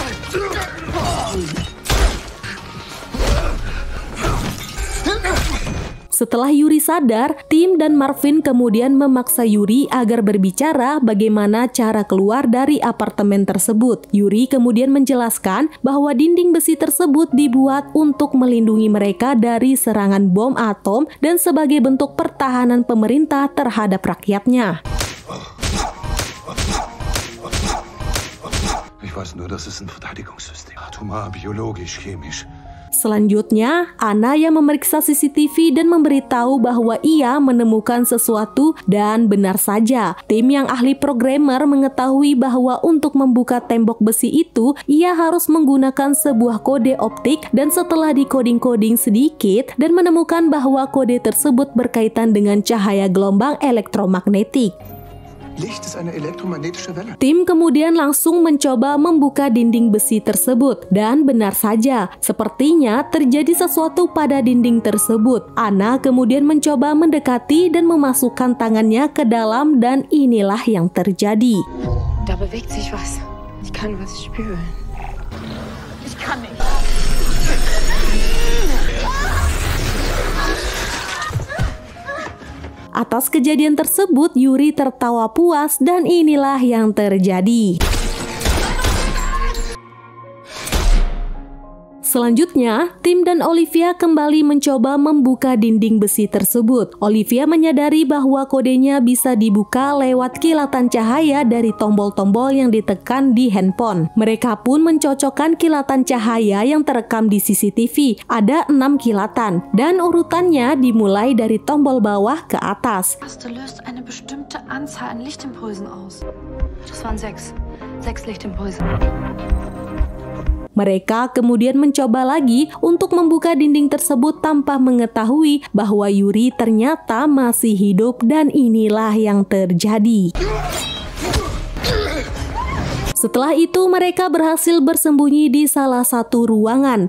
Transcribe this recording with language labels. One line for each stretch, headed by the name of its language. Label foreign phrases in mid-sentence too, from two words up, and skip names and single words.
Indonesian: Setelah Yuri sadar, Tim dan Marvin kemudian memaksa Yuri agar berbicara bagaimana cara keluar dari apartemen tersebut. Yuri kemudian menjelaskan bahwa dinding besi tersebut dibuat untuk melindungi mereka dari serangan bom atom dan sebagai bentuk pertahanan pemerintah terhadap rakyatnya.
German: Ich weiß nur, das ist ein Verteidigungssystem. Atomar, biologisch, chemisch.
Indonesian: Selanjutnya, Anna yang memeriksa CCTV dan memberitahu bahwa ia menemukan sesuatu dan benar saja. Tim yang ahli programmer mengetahui bahwa untuk membuka tembok besi itu, ia harus menggunakan sebuah kode optik dan setelah dikoding-koding sedikit dan menemukan bahwa kode tersebut berkaitan dengan cahaya gelombang elektromagnetik.
German: Licht ist eine elektromagnetische Welle.
Indonesian: Tim kemudian langsung mencoba membuka dinding besi tersebut dan benar saja, sepertinya terjadi sesuatu pada dinding tersebut. Anna kemudian mencoba mendekati dan memasukkan tangannya ke dalam dan inilah yang terjadi.
German: Da bewegt sich was. Ich kann was spüren. Ich kann nicht.
Indonesian: Atas kejadian tersebut, Yuri tertawa puas dan inilah yang terjadi. Selanjutnya, Tim dan Olivia kembali mencoba membuka dinding besi tersebut. Olivia menyadari bahwa kodenya bisa dibuka lewat kilatan cahaya dari tombol-tombol yang ditekan di handphone. Mereka pun mencocokkan kilatan cahaya yang terekam di CCTV. Ada 6 kilatan dan urutannya dimulai dari tombol bawah ke atas.
German: Du löst eine bestimmte Anzahl an Lichtimpulsen aus. Das waren 6 Lichtimpulse.
Indonesian: Mereka kemudian mencoba lagi untuk membuka dinding tersebut tanpa mengetahui bahwa Yuri ternyata masih hidup dan inilah yang terjadi. Setelah itu mereka berhasil bersembunyi di salah satu ruangan.